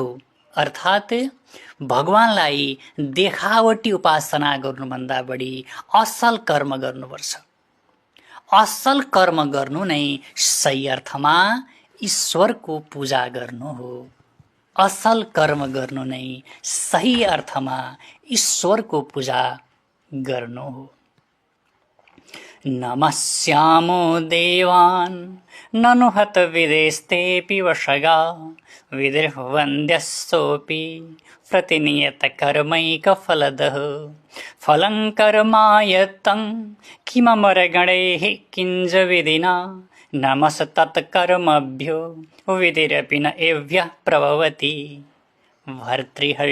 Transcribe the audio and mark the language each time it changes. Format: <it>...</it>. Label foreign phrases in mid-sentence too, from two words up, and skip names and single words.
<ne>अर्थात् भगवानलाई देखावटी उपासना गर्नुभन्दा बढी असल कर्म गर्नुपर्छ। असल कर्म गर्नु नै सही अर्थमा ईश्वरको पूजा गर्नु हो। असल कर्म गर्नु नै सही अर्थमा ईश्वरको पूजा गर्नु हो।</ne> <sa>नमस्यामो देवान् ननु हतविदेस्तेऽपि वशगा विधिर्वन्द्यस्सोऽपि प्रतिनियतकर्मैकफलदः फलं कर्मायत्तं किममरगणैः किञ्च विधिना नमस्तत्कर्मभ्यो विधिरपि न एभ्यः प्रभवति।</sa>